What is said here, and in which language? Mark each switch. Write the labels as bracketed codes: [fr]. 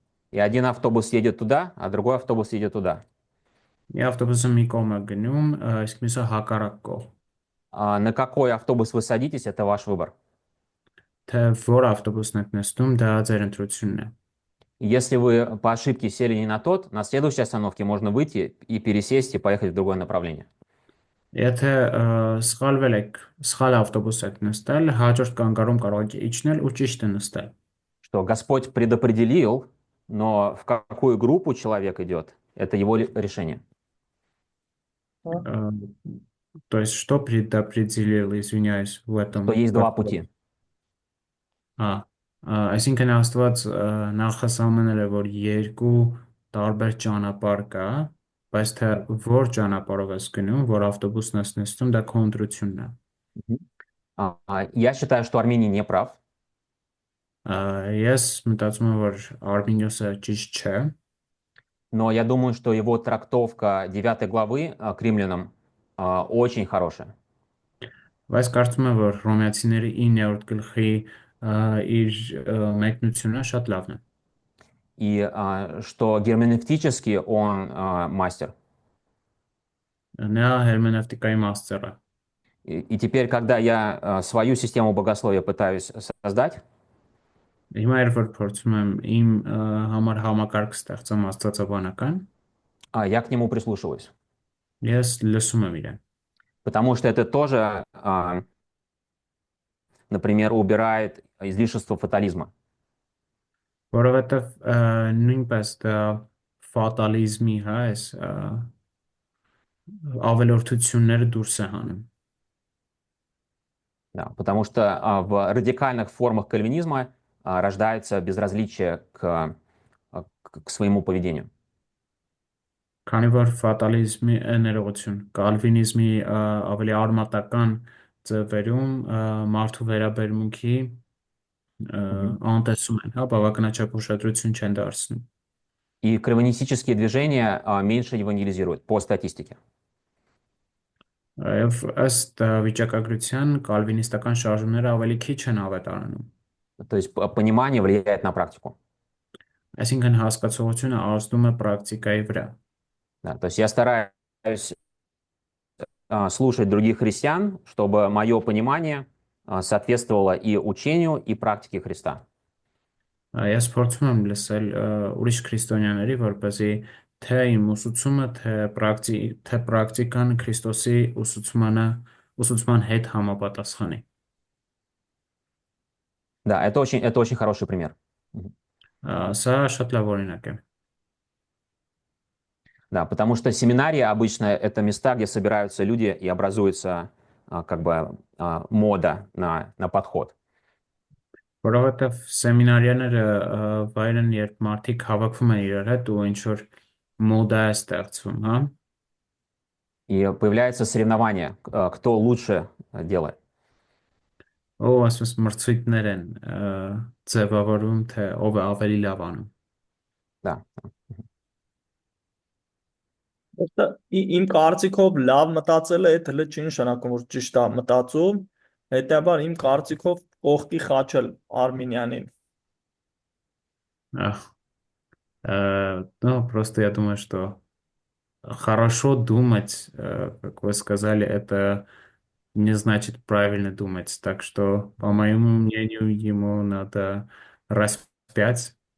[ru] и один автобус едет туда, а другой автобус едет туда. [hy] մի ավտոբուսը մի կողմ է գնում, իսկ մյուսը հակառակ կողմ։ [ru] На какой автобус вы садитесь, это ваш выбор. [hy] Թե որ ավտոբուսն եք նստում, դա ձեր ընտրությունն է։ [ru] Если вы по ошибке сели не на тот, на следующей остановке можно выйти и пересесть и поехать в другое направление. [hy] Եթե սխալվել եք, սխալ ավտոբուս եք նստել, հաջորդ կանգառում կարող եք իջնել ու ճիշտը նստել։ [ru] Что Господь предопределил, но в какую группу человек идет, это его решение. Э, То есть что предопределил, извиняюсь, в Что этом есть два вопросе? пути. [hy] Այսինքն Աստված նախասահմանել է, որ երկու տարբեր ճանապարհ կա, բայց թե որ ճանապարհով ես գնում, որ ավտոբուսն ես նստում, դա քո ընտրությունն է։ Мгм. [ru] Я считаю, что Армений не прав, [hy] Ես մտածում եմ, որ Արմինիոսը ճիշտ չէ, [ru] но я думаю, что его трактовка 9 главы к римлянам очень хорошая. [hy] բայց կարծում եմ, որ Հռոմեացիների 9-րդ գլխի իր մեկնությունը շատ լավն է։ [ru] И что герменевтически он мастер. [hy] Նա հերմենևտիկայի մաստեր է։ [ru] И теперь, когда я свою систему богословия пытаюсь создать, [hy] Հիմա երբ որ փորձում եմ իմ համար համակարգ ստեղծեմ աստվածաբանական, [ru] я к нему прислушиваюсь. [hy] ես լսում եմ իրեն։ [ru] потому что это тоже, например, убирает излишество фатализма. [hy] Որովհետև նույնպես դա ֆատալիզմի, հա, այս ավելորդությունները դուրս է հանում։ [ru] Да, потому что в радикальных формах кальвинизма рождается безразличие к своему поведению. [hy] Քանի որ ֆատալիզմի ներողություն, կալվինիզմի ավելի արմատական ձևերում մարդու վերաբերմունքի անտեսում են, հա, բավականաչափ ուշադրություն չեն դարձնում։ [ru] И кальвинистические движения меньше евангелизируют по статистике. [hy] Եվ ըստ վիճակագրության կալվինիստական շարժումները ավելի քիչ են ավետարանում։ [ru] То есть понимание влияет на практику. [hy] Այսինքն հասկացողությունը ազդում է պրակտիկայի վրա։ [ru] Да, то есть я стараюсь слушать других христиан, чтобы мое понимание соответствовало и учению, и практике Христа. [hy] Ես փորձում եմ լսել ուրիշ քրիստոնյաների, որպեսզի թե իմ ուսուցումը, թե պրակտիկան Քրիստոսի ուսուցման հետ համապատասխանի։ [ru] Да, это очень хороший пример. [hy] Սա շատ լավ օրինակ է։ [ru] Да, потому что семинарии обычно это места, где собираются люди и образуется как бы мода на подход. [hy] Որովհետև սեմինարիաները վայր են, երբ մարդիկ հավաքվում են իրար հետ ու ինչ որ մոդա է ստեղծվում, հա։ [ru] И появляется соревнование, кто лучше делает. [hy] Ու ասես մրցույթներ են ձևավորում, թե ով է ավելի լավ անում։ [ru] Да. [hy] Որտե իմ կարծիքով լավ մտածելը այդ հենց չի նշանակում, որ ճիշտ է մտածում, հետեւաբար իմ կարծիքով կողքի խաչել Արմենյանին։ [ru] Ну, просто я думаю, что хорошо думать, как вы сказали, это не значит правильно думать. Так что, по моему мнению, ему надо распять.